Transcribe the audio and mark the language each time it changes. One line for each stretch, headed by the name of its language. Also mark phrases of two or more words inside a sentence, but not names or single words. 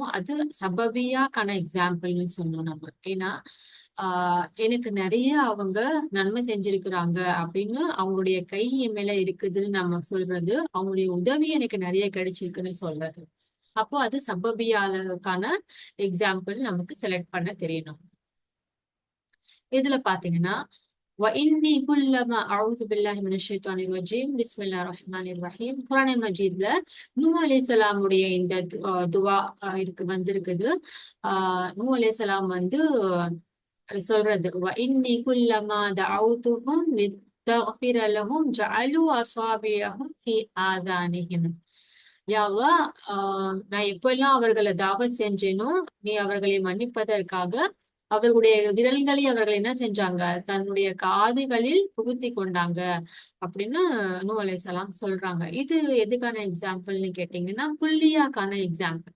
Tamil: அது சபபியாக்கான எக்ஸாம்பிள்னு சொன்னோம் நம்ம. ஏன்னா எனக்கு நிறைய அவங்க நன்மை செஞ்சிருக்கிறாங்க அப்படின்னு அவங்களுடைய கை என் மேல இருக்குதுன்னு நம்ம சொல்றது, அவங்களுடைய உதவி எனக்கு நிறைய கிடைச்சிருக்குன்னு சொல்றது. அப்போ அது சபபியாக்கான எக்ஸாம்பிள் நமக்கு செலக்ட் பண்ண தெரியணும். இதுல பாத்தீங்கன்னா
Arabic: وإني كلما أعوذ بالله من الشيطان الرجيم بسم الله الرحمن الرحيم
Tamil: குர்ஆன் மஜீத்ல நூஹ் அலைஹிஸ்ஸலாம் உடைய இந்த துவா வந்திருக்குது. நூஹ் அலைஹிஸ்ஸலாம் சொல்றது
Arabic: وإني كلما دعوتهم لتغفر لهم جعلوا أصابعهم في آذانهم
Tamil: யா அல்லாஹ், நான் எப்பெல்லாம் அவர்களை தாவத் செஞ்சேனோ நீ அவர்களை மன்னிப்பதற்காக அவர்களுடைய விரல்களை அவர்கள் என்ன செஞ்சாங்க, தன்னுடைய காதுகளில் புகுத்தி கொண்டாங்க அப்படின்னு நூஹ் அலைஹிஸ்ஸலாம் சொல்றாங்க. இது எதுக்கான எக்ஸாம்பிள்னு கேட்டீங்கன்னா குல்லியாக்கான எக்ஸாம்பிள்.